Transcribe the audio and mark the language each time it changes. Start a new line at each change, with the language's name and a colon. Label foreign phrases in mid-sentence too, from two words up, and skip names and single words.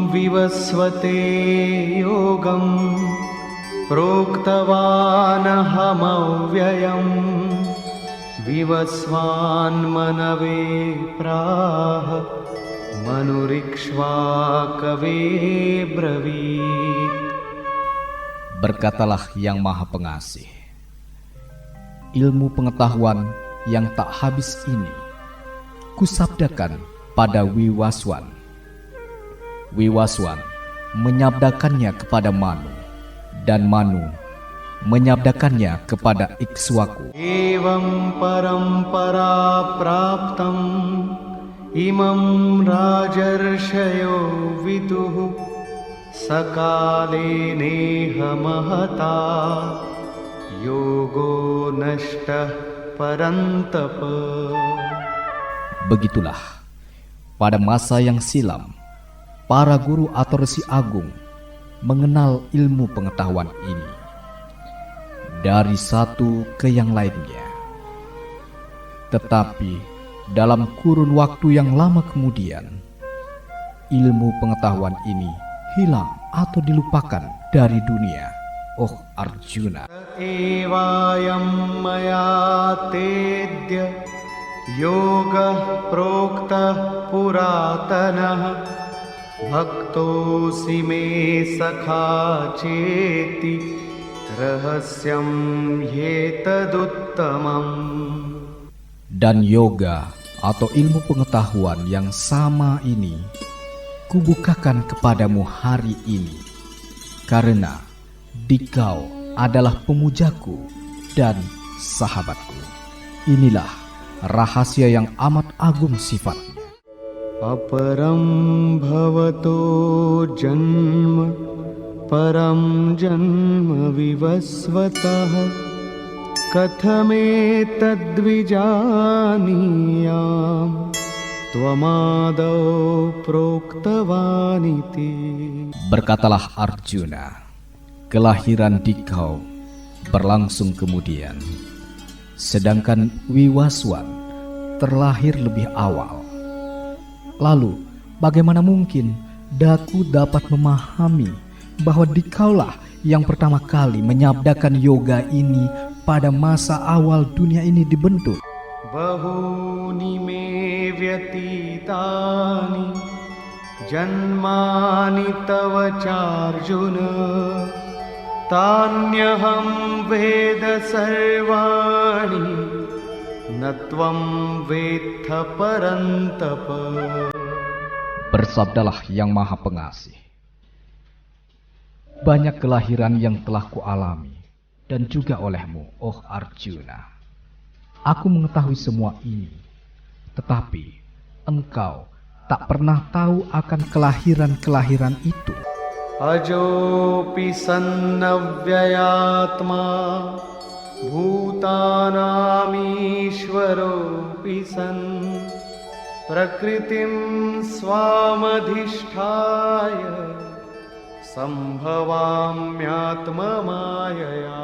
Sanskrit: विवस्वते योगं प्रोक्तवानहमव्ययम् विवस्वान्मनवे प्राह मनुरिक्ष्वाकवे ब्रवीत्.
Indonesian: Berkatalah Yang Maha Pengasih, ilmu pengetahuan yang tak habis ini kusabdakan pada Wiwaswan. Wiwaswan menyabdakannya kepada Manu, dan Manu menyabdakannya kepada Ikswaku.
Sanskrit: एवं परम्परा प्राप्तम् इमं राजर्षयो विदुः सकाले नेह महता योगो नष्टः परन्तप.
Indonesian: Begitulah pada masa yang silam para guru atau resi agung mengenal ilmu pengetahuan ini dari satu ke yang lainnya. Tetapi dalam kurun waktu yang lama kemudian, ilmu pengetahuan ini hilang atau dilupakan dari dunia, oh Arjuna.
Sanskrit: एवायं मया तेद्य योग प्रोक्त पुरातनः भक्तोसि मे सखा चेति रहस्यं येतदुत्तमम्.
Indonesian: Dan yoga atau ilmu pengetahuan yang sama ini kubukakan kepadamu hari ini, karena dikau adalah pemujaku dan sahabatku. Inilah rahasia yang amat agung sifatnya.
Sanskrit: अपरं भवतो जन्म परं जन्म विवस्वतः कथमे तद्विजानीयं त्वमादौ प्रोक्तवानिति.
Indonesian: Berkatalah Arjuna, kelahiran dikau berlangsung kemudian, sedangkan Wiwaswan terlahir lebih awal. Lalu bagaimana mungkin daku dapat memahami bahwa dikaulah yang pertama kali menyabdakan yoga ini pada masa awal dunia ini dibentuk?
Sanskrit: बहूनि मे व्यतीतानि जन्मानि तव चार्जुन तान्यहं वेद सर्वाणि नत्वं वेथ परन्तप.
Indonesian: Bersabdalah Yang Maha Pengasih, banyak kelahiran yang telah kualami dan juga olehmu, oh Arjuna. Aku mengetahui semua ini, tetapi engkau tak pernah tahu akan kelahiran-kelahiran itu.
Sanskrit: अजोपि सन्नव्ययात्मा भूतानामीश्वरोपि सन् प्रकृतिं स्वामधिष्ठाय सम्भवाम्यात्म मायया.